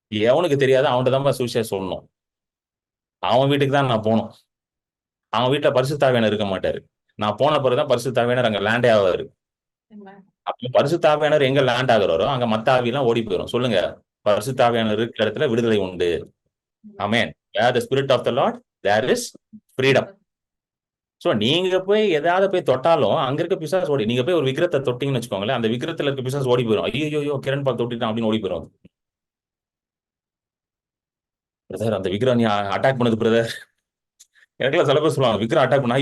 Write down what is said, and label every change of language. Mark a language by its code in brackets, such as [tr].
[ta] எவனுக்கு தெரியாது அவன்கிட்ட தான் சுவிசேஷம் சொல்லணும். அவன் வீட்டுக்கு தான் நான் போகணும். அவன் வீட்டுல பரிசுத்தாவியானவர் இருக்க மாட்டாரு. நான் போன பிறகுதான் பரிசுத்தாவியானவர் அங்க லேண்டே ஆவாரு. அப்ப பரிசுத்தாவியானவர் எங்க லேண்ட் ஆகுறாரோ அங்க மத்த ஆவியெல்லாம் ஓடி போயிடும். சொல்லுங்க, பரிசுத்தாவியானவர் இருக்கிற இடத்துல விடுதலை உண்டு. ஆமென். [en] where the spirit of the lord there is freedom. [ta] So நீங்க போய் எதாவது போய் தொட்டாலும் அங்க இருக்க பிசாசு ஓடி, நீங்க போய் ஒரு விக்கிரத்தை தொட்டீங்கன்னு வச்சுக்கோங்களேன், அந்த விக்கிரத்துல இருக்க பிசாசு ஓடி போயிடும். ஐயோ கிரண் பால் தொட்டிட்டான் அப்படின்னு ஓடி போயிடும். பிரதர் அந்த விக்கிரம் நீ அட்டாக் பண்ணது பிரதர். எனக்குலாம் சில பேர் சொல்லுவாங்க விக்ரம் அட்டாக் பண்ண.